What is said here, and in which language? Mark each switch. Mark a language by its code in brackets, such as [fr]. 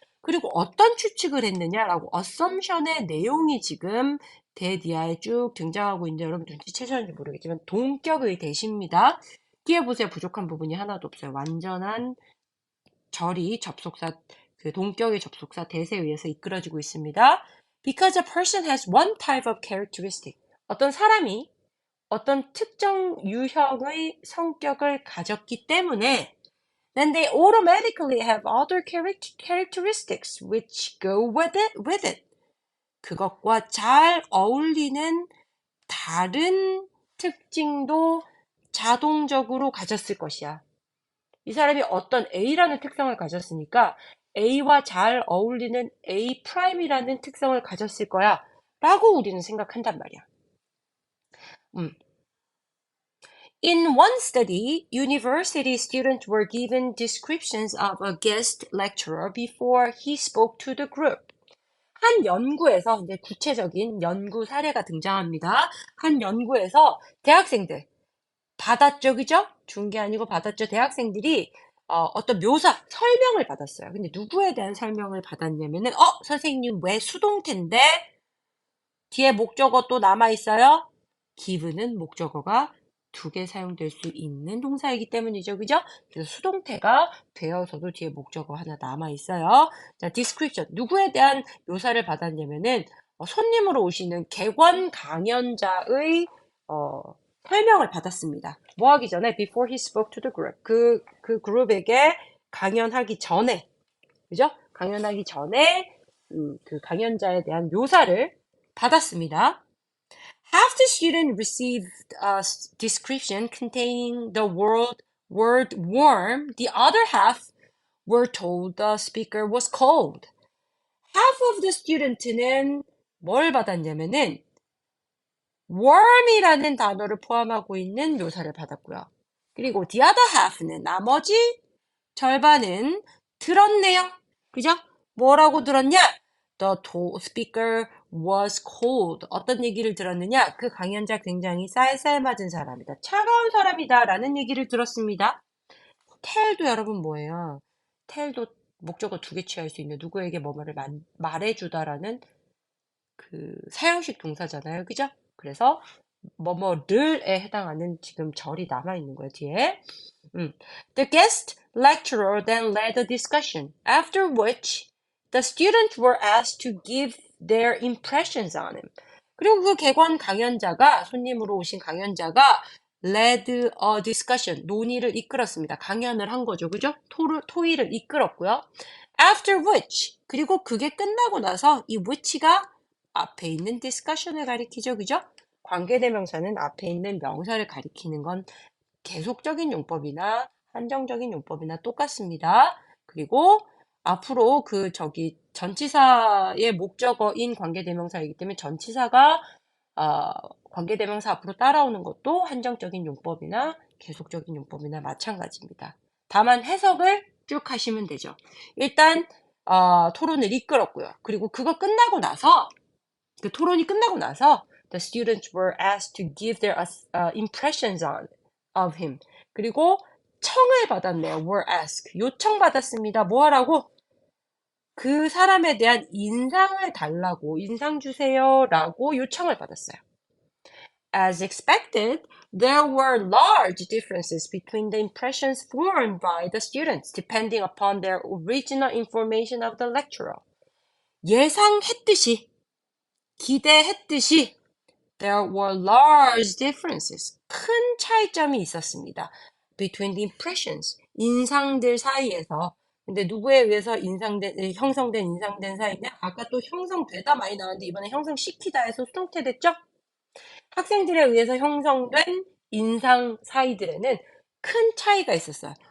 [ko] 그리고 어떤 추측을 했느냐라고 [en] assumption의 [ko] 내용이 지금 대디아에 쭉 등장하고 있는데 여러분 눈치채셨는지 모르겠지만 동격의 대시입니다. 뒤에 보세요. 부족한 부분이 하나도 없어요. 완전한 절이 접속사 그 동격의 접속사 대세에 의해서 이끌어지고 있습니다. [en] Because a person has one type of characteristic. [ko] 어떤 사람이 어떤 특정 유형의 성격을 가졌기 때문에 [en] then they automatically have other characteristics which go with it. [ko] 그것과 잘 어울리는 다른 특징도 자동적으로 가졌을 것이야. 이 사람이 어떤 A라는 특성을 가졌으니까 A와 잘 어울리는 A'이라는 특성을 가졌을 거야. 라고 우리는 생각한단 말이야. [en] In one study, university students were given descriptions of a guest lecturer before he spoke to the group. [ko] 한 연구에서 이제 구체적인 연구 사례가 등장합니다. 한 연구에서 대학생들 받았죠, 그죠? 준 게 아니고 받았죠. 대학생들이 어떤 설명을 받았어요. 근데 누구에 대한 설명을 받았냐면은 선생님 왜 수동태인데 뒤에 목적어 또 남아 있어요? give는 목적어가 2개 사용될 수 있는 동사이기 때문이죠. 그죠? 그래서 수동태가 되어서도 뒤에 목적어 하나 남아 있어요. 자, description. 누구에 대한 묘사를 받았냐면은 손님으로 오시는 객원 강연자의 설명을 받았습니다. 뭐 하기 전에 [en] before he spoke to the group. [ko] 그 그룹에게 강연하기 전에, 그죠? 강연하기 전에 그 강연자에 대한 묘사를 받았습니다. [en] Half the students received a description containing the word warm. The other half were told the speaker was cold. Half of the student는 [ko] 뭘 받았냐면은 warm이라는 단어를 포함하고 있는 묘사를 받았고요. 그리고 [en] the other half는 [ko] 나머지 절반은 들었네요. 그죠? 뭐라고 들었냐? [en] The speaker was cold. [ko] 어떤 얘기를 들었느냐? 그 강연자 굉장히 쌀쌀 맞은 사람이다. 차가운 사람이다. 라는 얘기를 들었습니다. tell도 여러분 뭐예요? tell도 목적어 두 개 취할 수 있는 누구에게 뭐뭐를 말해주다라는 그 사형식 동사잖아요. 그죠? 그래서 뭐뭐를에 해당하는 지금 절이 남아있는 거예요. 뒤에. [en] The guest lecturer then led a discussion, after which the students were asked to give their impressions on him. [ko] 그리고 그 객원 강연자가, 손님으로 오신 강연자가 [en] led a discussion, [ko] 논의를 이끌었습니다. 강연을 한 거죠. 그죠? 토의를 이끌었고요. [en] After which, [ko] 그리고 그게 끝나고 나서 이 which가 앞에 있는 discussion을 가리키죠. 그죠? 관계대명사는 앞에 있는 명사를 가리키는 건 계속적인 용법이나 한정적인 용법이나 똑같습니다. 그리고 앞으로 전치사의 목적어인 관계대명사이기 때문에 전치사가 관계대명사 앞으로 따라오는 것도 한정적인 용법이나 계속적인 용법이나 마찬가지입니다. 다만 해석을 쭉 하시면 되죠. 일단 토론을 이끌었고요. 그리고 그거 끝나고 나서 그 토론이 끝나고 나서 [en] the students were asked to give their impressions of him. [ko] 그리고 청을 받았네요. [en] were asked. [ko] 요청받았습니다. 뭐 하라고? 그 사람에 대한 인상을 달라고, 인상 주세요라고 요청을 받았어요. [en] As expected, there were large differences between the impressions formed by the students, depending upon their original information of the lecturer. [ko] 예상했듯이, 기대했듯이, [en] there were large differences. [ko] 큰 차이점이 있었습니다. [en] Between the impressions. [ko] 인상들 사이에서. 근데 누구에 의해서 형성된 사이냐? 아까 또 형성되다 많이 나왔는데 이번에 형성시키다 해서 수동태 됐죠? 학생들에 의해서 형성된 인상 사이들에는 큰 차이가 있었어요.